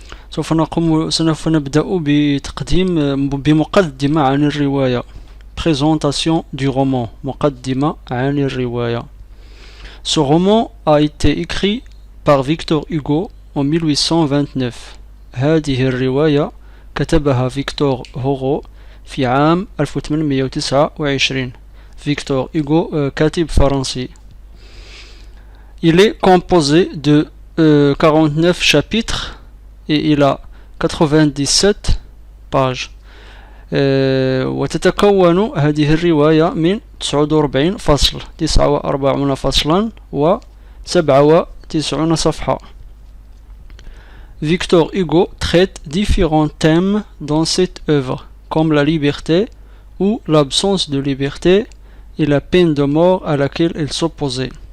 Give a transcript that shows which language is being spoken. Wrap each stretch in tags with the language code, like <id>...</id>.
<ar>سوف نبدأ بمقدمة عن الرواية.</ar> <fr>Présentation du roman.</fr> <ar>مقدمة عن الرواية.</ar> <fr>Ce roman a été écrit par Victor Hugo en 1829.</fr> <ar>هذه الرواية كتبها فيكتور هوغو في عام 1829. Victor Hugo, كاتب فرنسي.</ar> <fr>Il est composé de 49 chapitres et il a 97 pages.</fr> <ar>وتتكون هذه الرواية من 49 فصل 49 فصلا و 97 صفحة.</ar> <fr>Victor Hugo traite différents thèmes dans cette œuvre, comme la liberté ou l'absence de liberté et la peine de mort à laquelle il s'opposait.</fr>